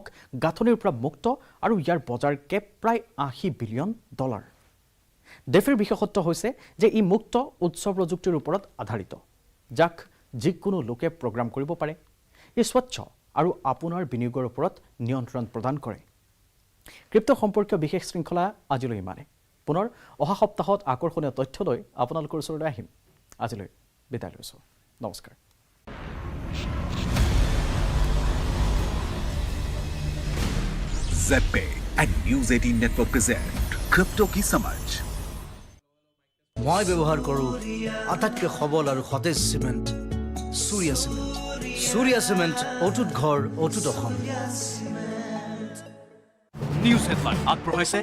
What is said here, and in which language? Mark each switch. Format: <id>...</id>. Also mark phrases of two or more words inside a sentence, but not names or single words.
<as>গাঁথনিৰ পৰা মুক্ত আৰু ইয়াৰ বজাৰ কেপ প্ৰায় $80 বিলিয়ন ডেফিৰ বিশেষত্ব হৈছে যে ই মুক্ত উচ্চ প্ৰযুক্তিৰ ওপৰত আধাৰিত যাক যিকোনো লোকে প্ৰগ্ৰাম কৰিব পাৰে ই স্বচ্ছ আৰু আপোনাৰ বিনিয়োগৰ ওপৰত নিয়ন্ত্ৰণ প্ৰদান কৰে ক্ৰিপ্টো সম্পৰ্কীয় বিশেষ শৃংখলা আজিলৈ ইমানে পুনৰ অহা সপ্তাহত আকৰ্ষণীয় তথ্য লৈ আপোনালোকৰ ওচৰলৈ আহিম আজিলৈ বিদায় লৈছোঁ নমস্কাৰ</as> <en>ZPay and News 18 Network present Crypto</en> <hi>की समझ।</hi> <as>মই ব্যৱহাৰ কৰোঁ আটাইতকৈ সবল আৰু সতেজ চিমেণ্ট সূৰ্যা চিমেণ্ট সূৰ্যা চিমেণ্ট অটুট ঘৰ অটুট অসম নিউজ হেডলাইন আগবঢ়াইছে</as>